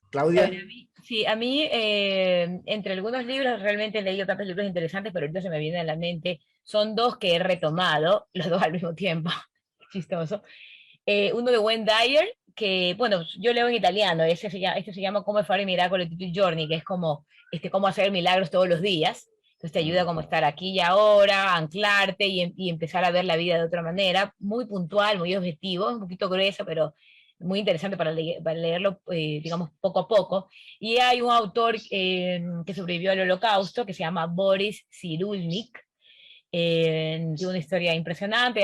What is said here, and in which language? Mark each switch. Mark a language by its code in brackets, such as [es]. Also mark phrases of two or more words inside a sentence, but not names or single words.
[es] Claudia. Sí, a mí, entre algunos libros, realmente he leído tantos libros interesantes, pero ahorita se me viene a la mente, son dos que he retomado, los dos al mismo tiempo, chistoso. Uno de Wayne Dyer, que, bueno, yo leo en italiano, este se llama Come fare miracoli tutti i giorni, que es como cómo hacer milagros todos los días. Entonces te ayuda como estar aquí y ahora, anclarte y empezar a ver la vida de otra manera, muy puntual, muy objetivo, un poquito grueso, pero muy interesante para leerlo, digamos, poco a poco. Y hay un autor que sobrevivió al Holocausto, que se llama Boris Cyrulnik, tiene una historia impresionante.